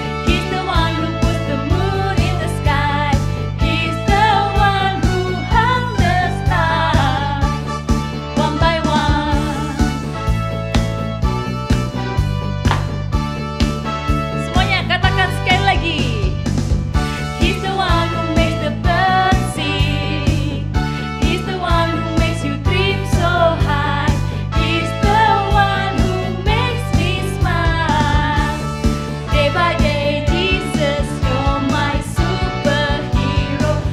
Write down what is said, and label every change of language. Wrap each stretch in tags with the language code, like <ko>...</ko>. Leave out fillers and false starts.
<en>He's the one who puts the moon in the sky. He's the one who hung the stars one by one.</en> <id>Semuanya katakan sekali lagi.</id> <en>He's the one who makes the birds sing. He's the one who makes you dream so high. He's the one who makes me smile. Day by day, Jesus, you're my superhero.</en>